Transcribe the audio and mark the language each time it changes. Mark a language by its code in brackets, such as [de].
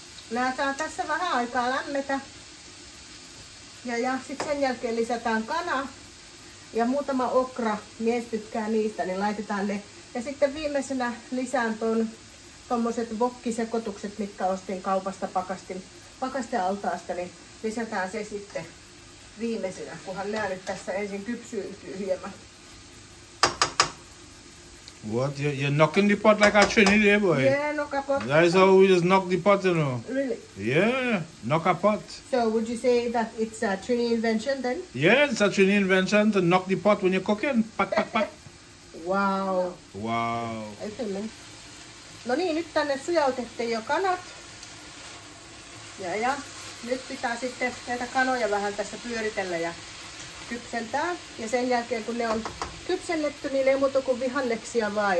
[fi] Nää saa tässä vähän aikaa lämmetä. Ja sitten sen jälkeen lisätään kana ja muutama okra, mies tykkää niistä, niin laitetaan ne. Ja sitten viimeisenä lisään tommoset wokkisekoitukset, mitkä ostin kaupasta pakastealtaasta, niin lisätään se sitten viimeisenä, kunhan nämä nyt tässä ensin kypsyytyy hieman. [en] What? You're knocking the pot like a Trini there, boy? Yeah, knock a pot. That is how we just knock the pot, you know. Really? Yeah, knock a pot. So would you say that it's a Trini invention then? Yeah, it's a Trini invention to knock the pot when you're cooking. Pat, pat, pat. Wow. Wow. [fi] No niin, nyt tänne sujautettiin jo kanat. Ja nyt pitää sitten näitä kanoja vähän tässä pyöritellä ja kypsentää. Ja sen jälkeen kun ne on kypsennetty, niin ei muuta kuin vihanneksia vaan.